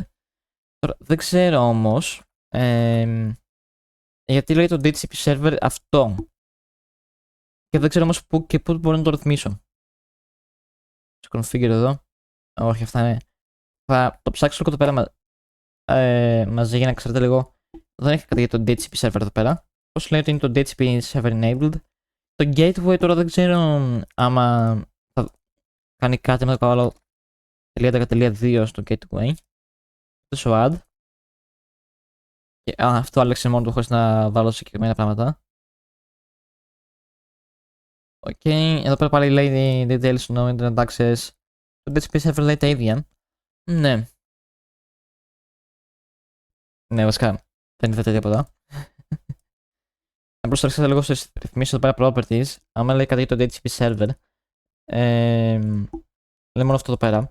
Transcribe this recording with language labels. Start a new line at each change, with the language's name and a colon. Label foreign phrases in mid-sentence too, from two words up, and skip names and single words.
Greek: Τώρα, δεν ξέρω όμως γιατί λέει το
English: DHCP server
Greek: αυτό. Και δεν ξέρω όμως πού μπορώ να το ρυθμίσω. Στο configure εδώ. Όχι, αυτά είναι. Θα το ψάξω λίγο εδώ πέρα μαζί για να ξέρετε λίγο. Δεν έχει κάτι για το
English: DHCP server
Greek: εδώ πέρα. Πώς λέει ότι είναι το
English: DHCP server enabled.
Greek: Το gateway τώρα δεν ξέρω άμα θα κάνει κάτι με το καλό 3.10.2 στο gateway. Στο add. Και, αυτό άλλαξε μόνο του χωρίς να βάλω συγκεκριμένα πράγματα.
English: Οκ, εδώ πέρα πάλι λέει details no internet access.
Greek: Το
English: DHCP server
Greek: λέει τα ίδια. Ναι. Ναι, βασικά δεν είδατε τίποτα. Απλώς άρχισα λίγο στις ρυθμίσεις εδώ πέρα properties. Άμα λέει κάτι για το
English: DHCP server,
Greek: λέει μόνο αυτό εδώ πέρα.